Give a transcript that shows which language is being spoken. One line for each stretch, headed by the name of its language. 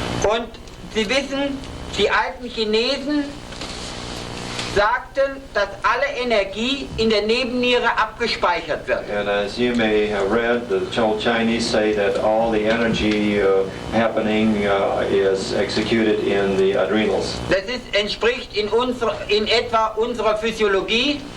German: Und Sie wissen, die alten Chinesen sagten, dass alle Energie in der Nebenniere abgespeichert wird.
English: And as you may have read, the old Chinese say that all the energy happening is executed in the adrenals.
German: Das entspricht in etwa unserer Physiologie.